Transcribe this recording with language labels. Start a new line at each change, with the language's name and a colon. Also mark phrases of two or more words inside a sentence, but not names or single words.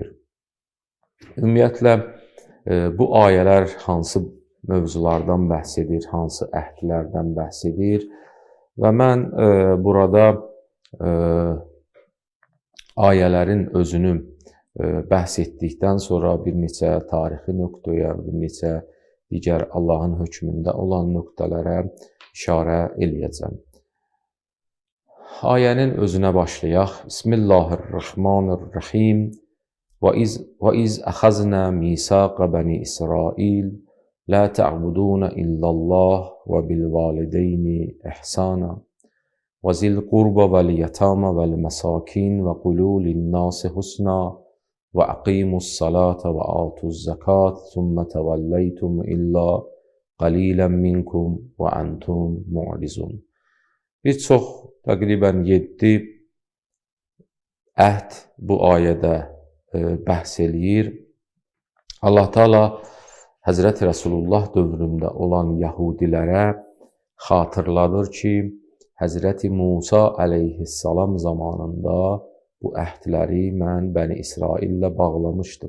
Azerbaijani: Ümumiyyətlə, bu ayələr hansı mövzulardan bəhs edir, hansı əhdlərdən bəhs edir və mən burada ayələrin özünü bəhs etdikdən sonra bir neçə tarixi nöqtəyə, bir neçə digər Allahın hökmündə olan nöqtələrə işarə eləyəcəm. Ayənin özünə başlayaq.
Arabic: Bismillahirrahmanirrahim. وَإِذْ أَخَذْنَا مِيثَاقَ بَنِي إِسْرَائِيلَ لَا تَعْبُدُونَ إِلَّا اللَّهَ وَبِالْوَالِدَيْنِ إِحْسَانًا وَذِي الْقُرْبَى وَالْيَتَامَى وَالْمَسَاكِينِ وَقُولُوا لِلنَّاسِ حُسْنًا وَأَقِيمُوا الصَّلَاةَ وَآتُوا الزَّكَاةَ ثُمَّ تَوَلَّيْتُمْ إِلَّا قَلِيلًا مِنْكُمْ وَأَنْتُمْ مُعْرِضُونَ.
Azerbaijani: Bir çox, təqribən 7 əhd bu ayədə bəhs eləyir. Allah Teala Həzrəti Rəsulullah dövründə olan Yəhudilərə xatırladır ki, Həzrəti Musa əleyhissalam zamanında bu əhdləri mən Bəni İsraillə bağlamışdım.